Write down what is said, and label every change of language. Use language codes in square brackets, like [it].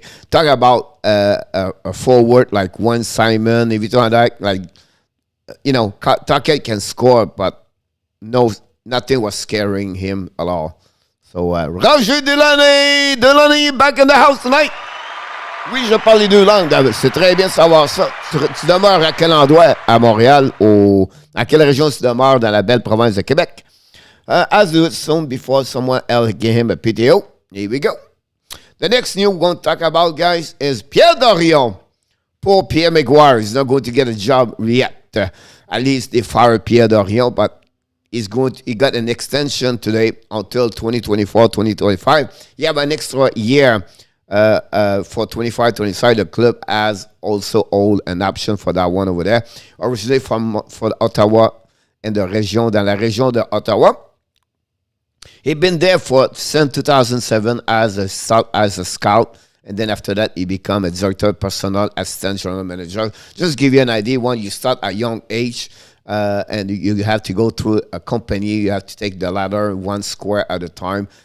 [en] Talk about a forward like one Simon. If you talk that, like, you know, Tocchet can score, but nothing was scaring him at all. So Roger Delaney back in the house tonight. [fr] Oui, je parle les 2 langues, David. C'est très bien de savoir ça. Tu demeures à quel endroit à Montréal ou à quelle région tu demeures dans la belle province de Québec? [en] I'll do it soon before someone else give him a PTO. Here we go. The next news we're going to talk about, guys, is Pierre Dorion. Poor Pierre Maguire is not going to get a job yet. At least they fired Pierre Dorion, but he got an extension today until 2024, 2025. He have an extra year for 25-26. The club has also hold an option for that one over there. Originally for Ottawa and [fr] dans la région de [en] Ottawa. He's been there since 2007 as a scout. And then after that, he became a director, personnel assistant, general manager. Just give you an idea, when you start at a young age and you have to go through a company, you have to take the ladder one square at a time.